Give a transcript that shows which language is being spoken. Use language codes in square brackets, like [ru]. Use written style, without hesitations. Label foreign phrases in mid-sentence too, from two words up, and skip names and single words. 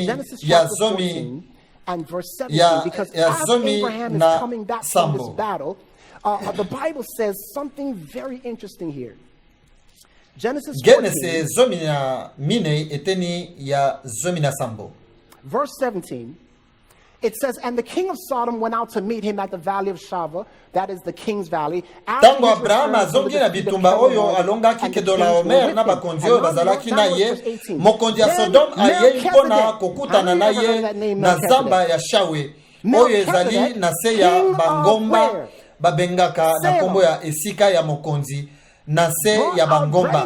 [en] Genesis chapter 14 and verse 17, because as Abraham is coming back from this battle, the Bible says something very interesting here. Genesis 14, verse 17, it says, and the king of Sodom went out to meet him at the valley of Shava, that is the king's valley. [ln] Tango Abraham azongi na bitumba oyo alongaki kedola Omer na bakonzi oyo bazalaki na ye, mokonzi ya Sodom aye mpona kokutana na ye na zamba ya Shawe oyo ezali na se ya bangomba babengaka na kombo ya esika ya mokonzi na se ya bangomba.